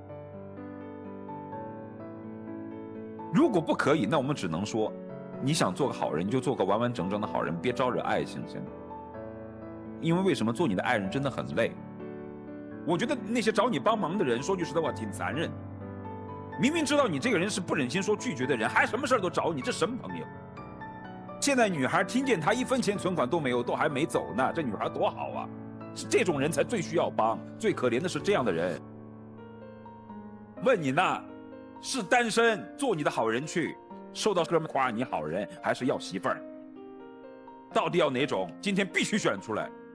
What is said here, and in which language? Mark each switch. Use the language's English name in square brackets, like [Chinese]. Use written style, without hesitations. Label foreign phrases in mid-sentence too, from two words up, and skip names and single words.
[Chinese] 如果不可以，那我們只能說，你想做個好人，你就做個完完整整的好人，別招惹愛，行不行？因為為什麼做你的愛人真的很累？我覺得那些找你幫忙的人，說句實在話，挺殘忍。明明知道你這個人是不忍心說拒絕的人，還什麼事兒都找你，這什麼朋友？現在女孩聽見她1分錢存款都沒有，都還沒走呢，這女孩多好啊！是這種人才最需要幫，最可憐的是這樣的人。問你呢，是單身做你的好人去，受到哥們誇你好人，還是要媳婦兒？到底要哪種？今天必須選出來。